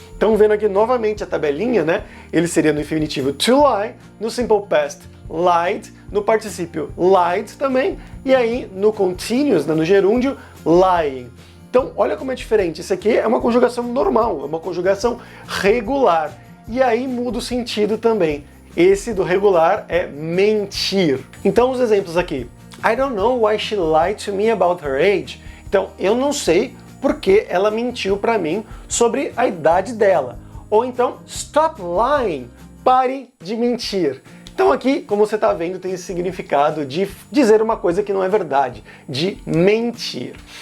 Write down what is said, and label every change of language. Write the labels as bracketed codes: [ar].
[pt] Então vendo aqui novamente a tabelinha, né? Ele seria no infinitivo to lie, no simple past lied, no particípio lied também, e aí no continuous, né, no gerúndio, lying. Então, olha como é diferente. Isso aqui é uma conjugação normal, é uma conjugação regular. E aí muda o sentido também. Esse do regular é mentir. Então, os exemplos aqui. [en] I don't know why she lied to me about her age. [pt] Então, eu não sei porque ela mentiu para mim sobre a idade dela. Ou então, [en] stop lying. [pt] Pare de mentir. Então aqui, como você está vendo, tem esse significado de dizer uma coisa que não é verdade, de mentir.